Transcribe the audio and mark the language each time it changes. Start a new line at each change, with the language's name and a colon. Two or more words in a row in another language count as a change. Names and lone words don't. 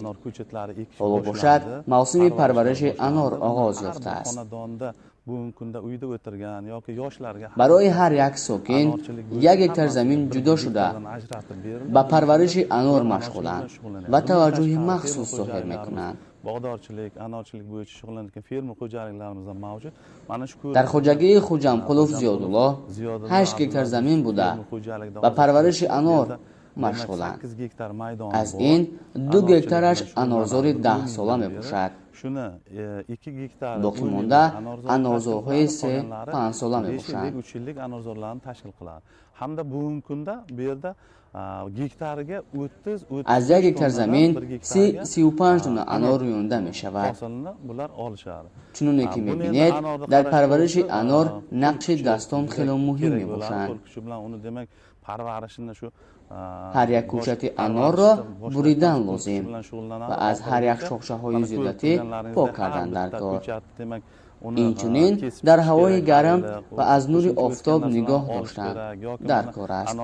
Tajik: حالا باشد موسم پرورش انار آغاز یافته است. برای هر یک ساکن 1 گکتار زمین جدا شده به پرورش انار مشغولند و توجه مخصوص ظاهر میکنند.
Uzbek: bog'dorchilik, anorchilik bo'yicha shug'ullanayotgan fermer xo'jaliklarimiz ham mavjud. Mana shu
Tajik: در خوجگی خوجمقلوف زیادالله 8 گکتار زمین بوده و پرورش انار مشغولند. از این 2 گکتارش انارزار 10 ساله می باشد. باقی مانده انارزارهای 3-5 ساله می باشند.
Uzbek: hamda bugungi kunda bu yerda gektariga 30
Tajik: از 1 گکتار زمین 30-35 دونه انار رویانده می شود.
Uzbek: bular olishadi.
Tajik: چنانه که می بینید در پرورش انار نقش دستان خیلی مهم می باشند. هر یک کوچت انار را بریدن لازم و از هر یک شاخه های زیادتی پاک کردن در کار. اینچنین در هوای گرم و از نور آفتاب نگاه داشتن در کار است.